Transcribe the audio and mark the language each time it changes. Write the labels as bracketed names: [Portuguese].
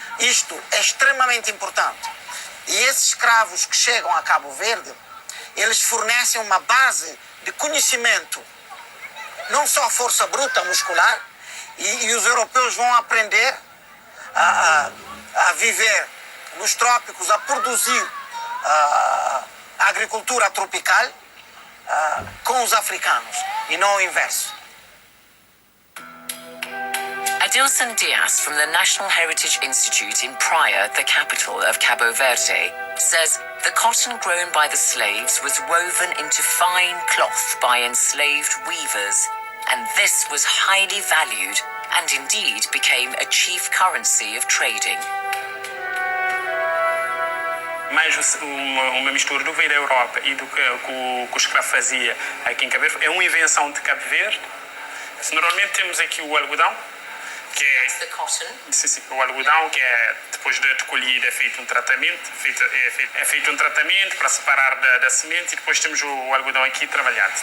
[Portuguese] Isto é extremamente importante. E esses escravos que chegam a Cabo Verde, eles fornecem uma base de conhecimento, não só força bruta muscular, e os europeus vão aprender a viver nos trópicos, a produzir a agricultura tropical com os africanos e não o inverso. [English] Adilson Diaz from the National Heritage Institute in Praia, the capital of Cabo Verde, says the cotton grown by the slaves was woven into fine cloth by enslaved weavers, and this was highly valued and indeed became a chief currency of trading. [Portuguese] Mais uma mistura do que veio da Europa e do que o escravo fazia aqui em Cabo Verde. É uma invenção de Cabo Verde. Normalmente temos aqui o algodão, que é o algodão, que é depois de colhido é feito um tratamento, é feito um tratamento para separar da semente, e depois temos o algodão aqui trabalhado.